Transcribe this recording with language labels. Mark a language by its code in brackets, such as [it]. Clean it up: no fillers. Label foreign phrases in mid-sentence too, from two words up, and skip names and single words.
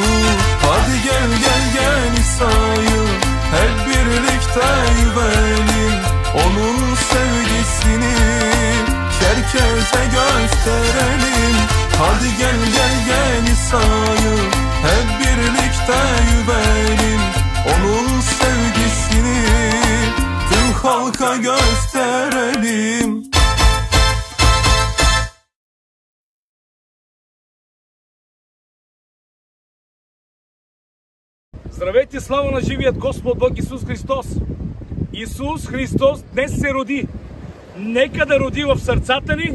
[tr] Hadi gel gel gel İsa'yı hep birlikte yüvelim, onun sevgisini herkese gösterelim. Hadi gel gel gel İsa'yı hep birlikte yüvelim, onun sevgisini tüm halka gösterelim. [bg] Здравейте, слава на живият Господ Бог Исус Христос! Исус Христос днес се роди. Нека да роди в сърцата ни.